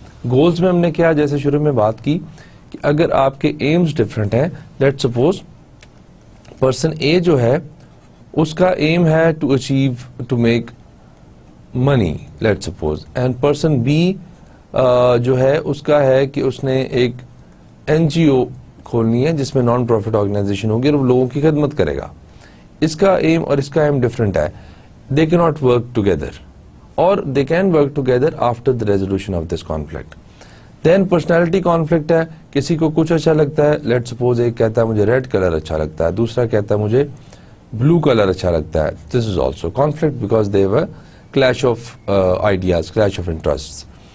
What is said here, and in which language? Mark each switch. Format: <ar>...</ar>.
<ur>Goals میں ہم نے کیا جیسے شروع میں بات کی کہ اگر آپ کے ایمز ڈفرینٹ ہیں، لیٹ سپوز پرسن اے جو ہے اس کا ایم ہے to achieve to make money let suppose, and person be جو ہے اس کا ہے کہ اس نے ایک این جی او کھولنی ہے جس میں نان پروفٹ آرگنائزیشن ہوگی اور وہ لوگوں کی خدمت کرے گا. اس کا ایم اور اس کا ایم ڈفرینٹ ہے.</ur> <en>They کی not work together اور they can work together after the resolution of this conflict.</en> <ur>Then personality conflict ہے، کسی کو کچھ اچھا لگتا ہے، لیٹ سپوز ایک کہتا ہے مجھے ریڈ کلر اچھا لگتا ہے، دوسرا کہتا ہے مجھے بلو کلر اچھا لگتا ہے.</ur> <en>This is also conflict because they were clash of ideas, clash of interest.</en>